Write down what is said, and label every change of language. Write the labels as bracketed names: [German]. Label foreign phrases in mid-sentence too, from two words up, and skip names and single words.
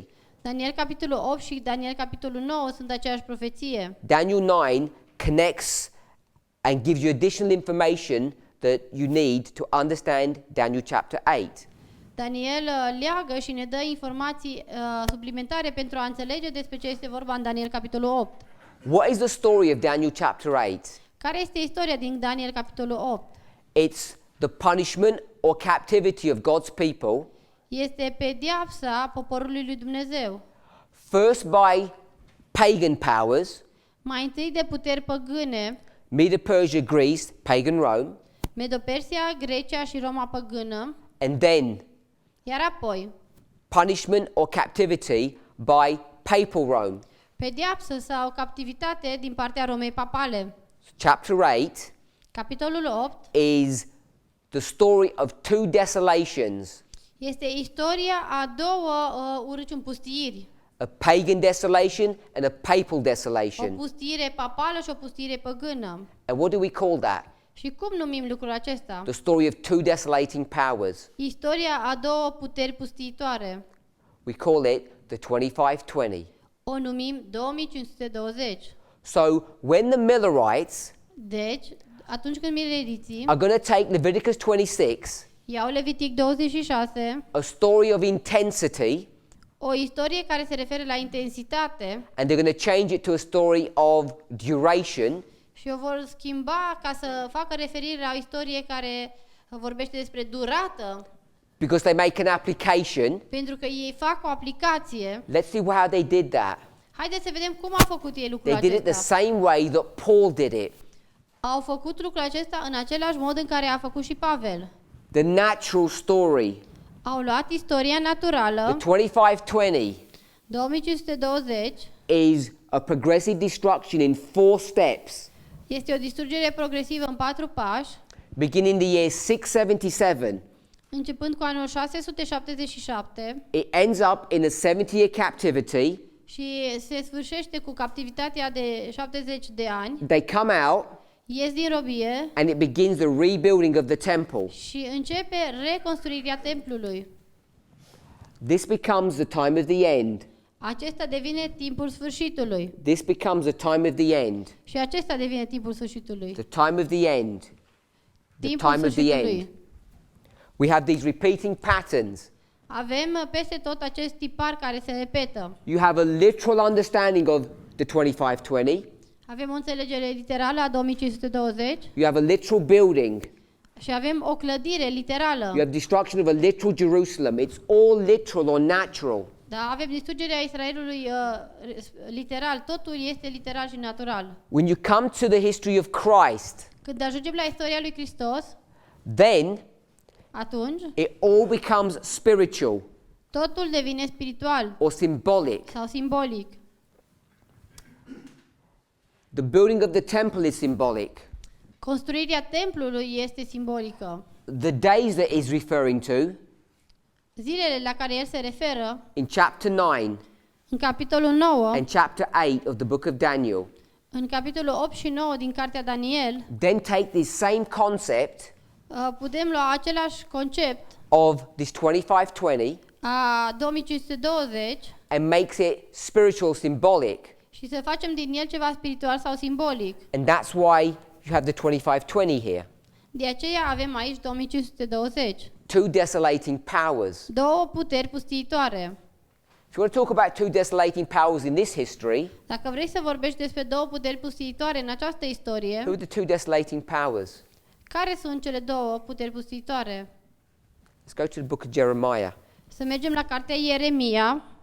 [Romanian] Daniel capitolul 8 și Daniel capitolul 9 sunt aceeași profeție. [English] Daniel 9 connects and gives you additional information that you need to understand Daniel chapter 8. [Romanian] Daniel leagă și ne dă informații suplimentare pentru a înțelege despre ce este vorba în Daniel capitolul 8. [English] What is the story of Daniel chapter 8? [Romanian] Care este istoria din Daniel capitolul 8? [English] It's the punishment or captivity of God's people, [Romanian] Este pedeapsa poporului lui Dumnezeu. [English] first by pagan powers, [Romanian] Mai întâi de puteri păgâne, [English] Medo-Persia, Greece, pagan Rome, [Romanian] Medo-Persia, Grecia și Roma păgână, [English] and then [Romanian] iar apoi [English] punishment or captivity by papal Rome. [Romanian] pedeapsă sau captivitate din partea Romei papale. [English] Chapter 8 [Romanian] Capitolul 8 [English] is the story of two desolations, [Romanian] este istoria a două urâciuni pustiiri. [English] a pagan desolation and a papal [Romanian] O [English] desolation. [Romanian] pustiire papală și o pustiire păgână. [English] And what do we call that? [Romanian] Și cum numim lucrul acesta? [English] The story of two desolating powers. [Romanian] Istoria a două puteri pustiitoare. [English] We call it the 25:20. [Romanian] O numim 2520. [English] So when the Millerites [Romanian] Deci, atunci când mileriții [English] are going to take Leviticus 26, [Romanian] iau Levitic 26, [English] a story of intensity, [Romanian] o istorie care se referă la intensitate, [English] and they're going to change it to a story of duration, [Romanian] și o vor schimba ca să facă referire la o istorie care vorbește despre durată, [English] because they make an application. [Romanian] pentru că ei fac o aplicație. [English] Let's see how they did that. [Romanian] Haideți să vedem cum au făcut ei lucrul [English] They did it the [Romanian] acesta. [English] same way that Paul did it. [Romanian] Au făcut lucrul acesta în același mod în care a făcut și Pavel. [English] The natural story, [Romanian] Au luat istoria naturală, [English] the 25:20, [Romanian] 2520, [English] is a progressive destruction in 4 steps, [Romanian] este o distrugere progresivă în 4 pași, [English] beginning the year 677. [Romanian] începând cu anul 677 [English] It ends up in a 70-year captivity. [Romanian] și se sfârșește cu captivitatea de 70 de ani, [English] They come out [Romanian] ies din robie [English] and it begins the rebuilding of the temple. [Romanian] și începe reconstruirea templului. [English] This becomes the time of the end. [Romanian] Acesta devine timpul sfârșitului. [English] This becomes the time of the end. [Romanian] Și acesta devine timpul sfârșitului. [English] The time of the end. The [Romanian] Timpul [English] time of the [Romanian] sfârșitului. [English] end. We have these repeating patterns. [Romanian] Avem peste tot acest tipar care se repetă. [English] You have a literal understanding of the 25:20. [Romanian] Avem o înțelegere literală a 2520 [English] You have a literal building. [Romanian] și avem o clădire literală. [English] You have destruction of a literal Jerusalem. It's all literal or natural. [Romanian] Da, avem distrugerea Israelului literal. Totul este literal și natural. [English] When you come to the history of Christ, [Romanian] Când ajungem la istoria lui Hristos, [English] then [Romanian] atunci [English] it all becomes spiritual [Romanian] totul devine spiritual [English] or symbolic. [Romanian] sau simbolic. [English] The building of the temple is symbolic. [Romanian] Construirea templului este simbolică. [English] The days that is referring to [Romanian] Zilele la care el se referă [English] in chapter 9 [Romanian] în capitolul 9, [English] and chapter 8 of the book of Daniel, [Romanian] în capitolul 8 și 9 din cartea Daniel, [English] then take this same concept [Romanian] putem lua același concept [English] of this 25:20 [Romanian] a 2520 [English] and makes it spiritual, symbolic. [Romanian] și să facem din el ceva spiritual sau simbolic. [English] And that's why you have the 25:20 here. [Romanian] De aceea avem aici 2520. [English] Two desolating powers. [Romanian] Două puteri pustiitoare. [English] If you want to talk about two desolating powers in this history, [Romanian] Dacă vrei să vorbești despre două puteri pustiitoare în această istorie, [English] who are the two desolating powers? [Romanian] care sunt cele două puteri pustiitoare? [English] Let's go to the book of Jeremiah. [Romanian] Să mergem la cartea Ieremia,